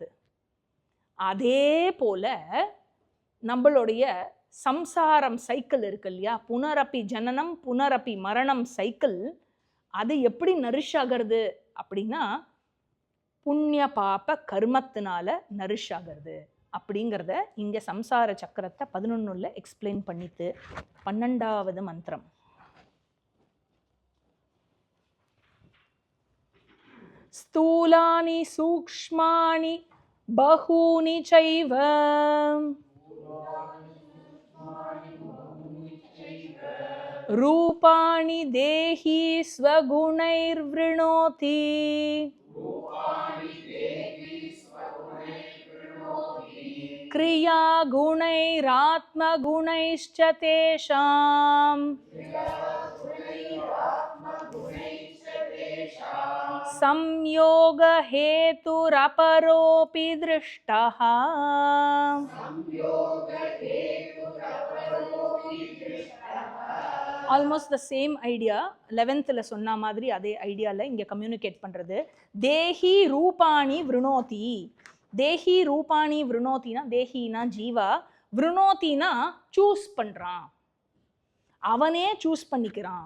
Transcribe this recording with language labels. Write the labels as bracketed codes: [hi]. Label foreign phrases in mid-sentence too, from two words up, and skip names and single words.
[ta] அதே போல நம்மளுடைய சம்சாரம் சைக்கிள் இருக்கு இல்லையா, [sa] पुनरपि जननं पुनरपि मरणं [ta] சைக்கிள், அது எப்படி நரிஷ் ஆகிறது அப்படின்னா புண்ணிய பாப கர்மத்தினால நரிஷ் ஆகிறது அப்படிங்கிறத இங்கே சம்சார சக்கரத்தை 11 எக்ஸ்பிளைன் பண்ணிட்டு 12வது மந்திரம். [sa] स्थूलानि सूक्ष्माणि बहूनि चैव रूपाणि देही स्वगुणैर्वृणोति क्रिया गुणैरात्मगुणैश्च तेषाम् संयोग हेतुरपरोऽपि दृष्टः. [en] almost the same idea [ta] 11th சொன்ன மாதிரி அதே ஐடியாவில் இங்கே கம்யூனிகேட் பண்ணுறது. [sa] देही रूपाणि वृणोति. देही रूपाणि [ta] விருணோத்தினா தேஹினா ஜீவா, விருணோத்தினா சூஸ் பண்ணுறான், அவனே சூஸ் பண்ணிக்கிறான்.